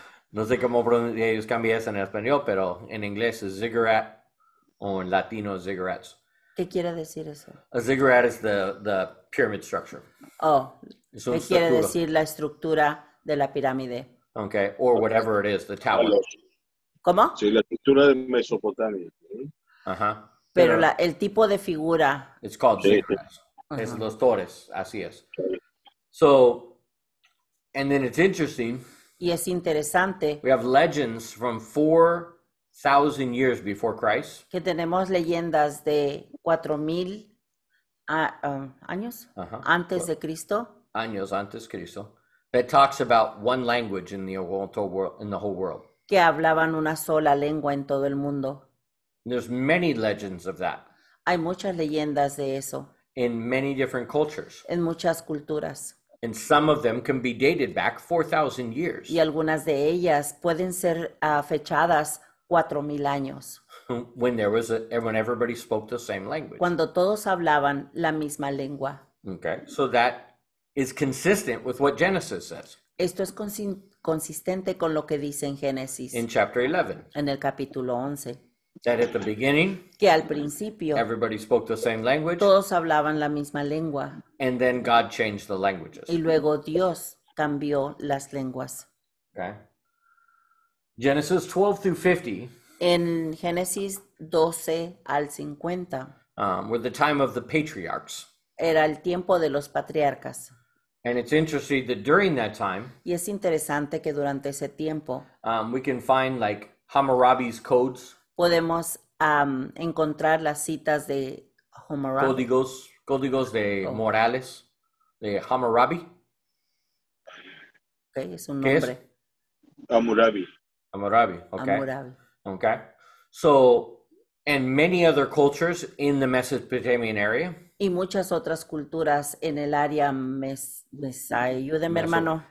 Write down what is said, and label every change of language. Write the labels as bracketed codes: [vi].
[es] No sé cómo ellos cambian eso en español, pero en inglés es ziggurat o en latino ziggurats. ¿Qué quiere decir eso? [en] A ziggurat is the pyramid structure. [es] Oh, ¿qué quiere decir la estructura de la pirámide? [en] Okay, or whatever it is, the tower. [es] ¿Cómo? Sí, la estructura de Mesopotamia. Ajá. Pero el tipo de figura. [en] It's called ziggurats. [es] Es los torres, así es. [en] So, and then it's interesting. [es] Y es interesante. [en] We have legends from 4,000 years before Christ. [es] Que tenemos leyendas de 4,000 años antes de Cristo. Años antes de Cristo. [en] That talks about one language in the whole world. [es] Que hablaban una sola lengua en todo el mundo. [en] There's many legends of that. [es] Hay muchas leyendas de eso. [en] In many different cultures. [es] En muchas culturas. [en] And some of them can be dated back 4,000 years. [es] Y algunas de ellas pueden ser fechadas 4,000 años. [en] When everybody spoke the same language. [es] Cuando todos hablaban la misma lengua. [en] Okay, so that is consistent with what Genesis says. [es] Esto es consistente con lo que dice en Génesis. [en] In chapter 11. [es] En el capítulo 11. [en] that at the beginning, [es] que al principio [en] everybody spoke the same language, [es] todos hablaban la misma lengua [en] and then God changed the languages. [es] y luego Dios cambió las lenguas. [en] Okay. Genesis 12 through 50 [es] En Génesis 12 al 50 [en] were the time of the patriarchs. [es] era el tiempo de los patriarcas. [en] And it's interesting that during that time, [es] Y es interesante que durante ese tiempo [en] we can find like Hammurabi's codes, [es] podemos encontrar las citas de Hammurabi. códigos de Oh. morales de Hammurabi. Okay, es un ¿Qué es? nombre. Hammurabi. Hammurabi, okay. Hammurabi. [en] Okay. So, and many other cultures in the Mesopotamian area. [es] Y muchas otras culturas en el área ayúdeme, hermano.